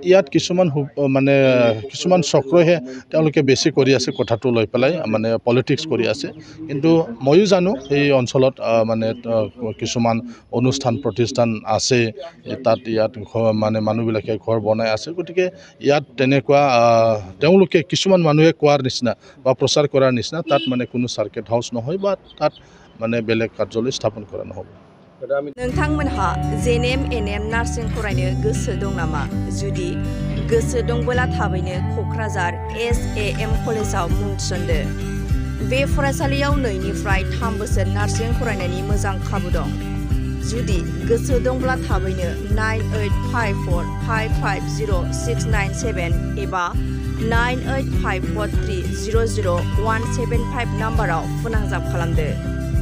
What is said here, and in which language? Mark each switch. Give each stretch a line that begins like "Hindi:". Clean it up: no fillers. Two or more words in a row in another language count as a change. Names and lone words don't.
Assamese: ইয়াত কিছুমান চক্ৰহে তেওঁলোকে বেছি কৰি আছে কথাটো লৈ পেলাই মানে পলিটিক্স কৰি আছে কিন্তু ময়ো জানো এই অঞ্চলত মানে কিছুমান অনুষ্ঠান প্ৰতিষ্ঠান আছে তাত ইয়াত মানে মানুহবিলাকে ঘৰ বনাই আছে গতিকে ইয়াত তেনেকুৱা তেওঁলোকে কিছুমান মানুহে কোৱাৰ নিচিনা বা প্ৰচাৰ কৰাৰ নিচিনা তাত মানে কোনো সাৰ্কেট হাউস নহয় বা তাত মানে বেলেগ কাৰ্যালয় স্থাপন কৰা নহ'ব
Bodo: नोंथांमोनहा NBNN नार्सिं फरायनो गोसो दं नामा जुदि गोसो दंबोला थाबैनो क'क्राझार SAM कलेजाव मुं थिसनदो बे फरायसालियाव 2निफ्राय 3 बोसोर नार्सिं फरायनायनि मोजां खाबु दं जुदि गोसो दंब्ला थाबैनो 9854550697 एबा 9854300175 नाम्बाराव फोनांजाब खालामदो